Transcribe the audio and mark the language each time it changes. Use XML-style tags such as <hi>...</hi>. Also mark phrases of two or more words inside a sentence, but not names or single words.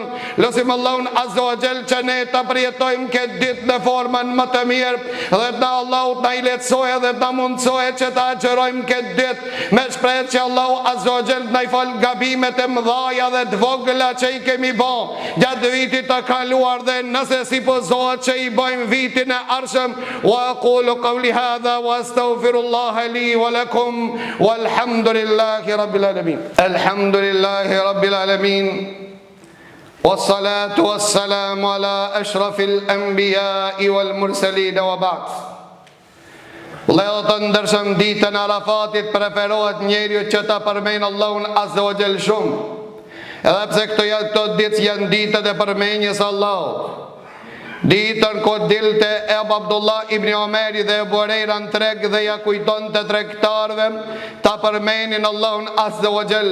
<sq>Lusim Allahun</sq> <ar>عز وجل</ar> <sq>që ne të përjetojmë këtë ditë në formën më të mirë, dhe të Allahu të i lehtësojë dhe të mundësojë që të agjerojmë këtë ditë me shpresë që Allahu</sq> <ar>عز وجل</ar> <sq>të na i fal gabimet e mëdha dhe të vogla që i kemi bërë gjatë vitit të kaluar, dhe nëse sipozohet që i bëjmë vitin e ardhshëm.</sq> <ar>وأقول قولي هذا وأستغفر الله لي ولكم والحمد لله رب العالمين. الحمد لله رب العالمين. والصلاة والسلام على أشرف الأنبياء والمرسلين وبعد.</ar> <sq>Vëllezër të ndershëm, ditën e Arafatit preferohet njeriu që ta përmend Allahun</sq> <ar>عز وجل</ar> <sq>shumë. Edhe pse këto ditë janë ditët e përmendjes Allahut. Ditën ko dilte Ebu Abdullah ibn Omeri dhe Ebu Hurajra në treg dhe ja kujton të tregtarëve ta përmenin Allahun</sq> <ar>عز وجل.</ar>